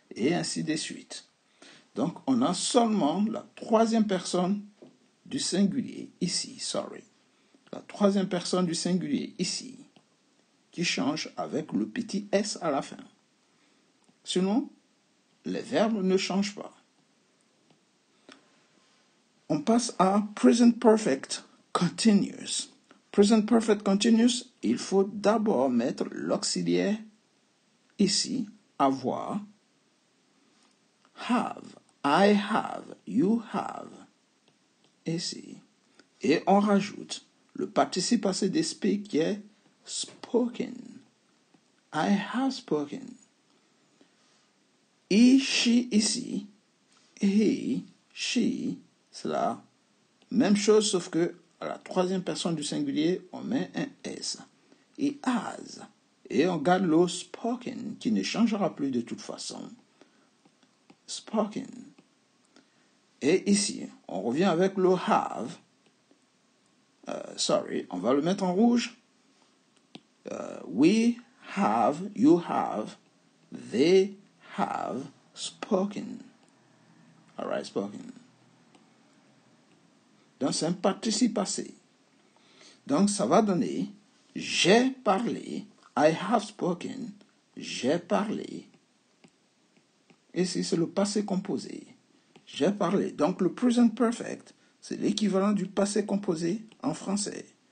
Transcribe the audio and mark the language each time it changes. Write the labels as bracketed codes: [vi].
[fr] Et ainsi de suite. Donc, on a seulement la troisième personne du singulier ici, La troisième personne du singulier ici, qui change avec le petit S à la fin. Sinon, les verbes ne changent pas. On passe à present perfect continuous. Present perfect continuous, il faut d'abord mettre l'auxiliaire ici, avoir, have, [en] I have, you have, [fr] ici. Et on rajoute le participe passé de speak qui est spoken. [en] I have spoken. He, she [fr] ici, he, she, c'est la même chose sauf que à la troisième personne du singulier, on met un S. Et has. Et on garde le spoken qui ne changera plus de toute façon. Spoken. Et ici, on revient avec le have. On va le mettre en rouge. [en] We have, you have, they have spoken. All right, spoken. [fr] Donc, c'est un participe passé. Donc, ça va donner j'ai parlé. [en] I have spoken. [fr] J'ai parlé. Ici, c'est le passé composé. J'ai parlé. Donc, le present perfect, c'est l'équivalent du passé composé en français.